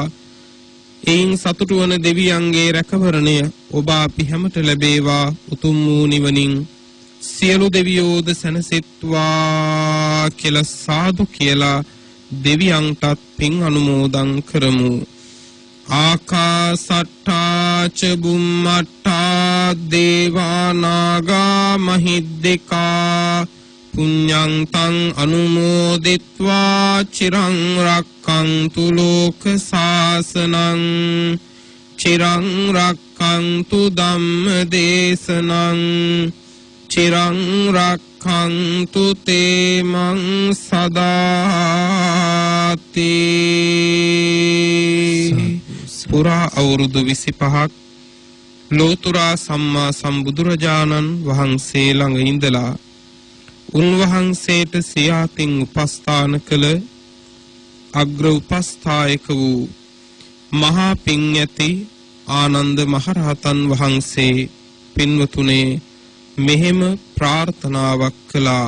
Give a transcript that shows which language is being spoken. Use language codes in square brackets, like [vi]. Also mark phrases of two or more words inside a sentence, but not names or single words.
[si] එයින් සතුටු වන දෙවියන්ගේ රැකවරණය ඔබ අපි හැමට ලැබේවා. උතුම් වූ නිවනින් සියලු දෙවියෝද සැනසෙත්වා කියලා සාදු කියලා දෙවියන්ටත් පින් අනුමෝදන් කරමු. [pi] ආකාසට්ටා ච බුම්මට්ටා දේවා නාග මහිද්దికා පුඤ්ඤං තං අනුමෝදිත්වා චිරං රක්ඛන්තු ලෝක සාසනං චිරං රක්ඛන්තු ධම්ම දේශනං චිරං රක්ඛන්තු තේමං සදාති. [si] පුරා අවුරුදු 25ක් ලෝතුරා සම්මා සම්බුදුරජාණන් වහන්සේ ළඟ ඉඳලා උන්වහන්සේට සියාතින් උපස්ථාන කළ අග්‍ර උපස්ථායක වූ මහා පිං ඇති ආනන්ද මහරහතන් වහන්සේ පින්වතුනේ මෙහෙම ප්‍රාර්ථනාවක් කළා.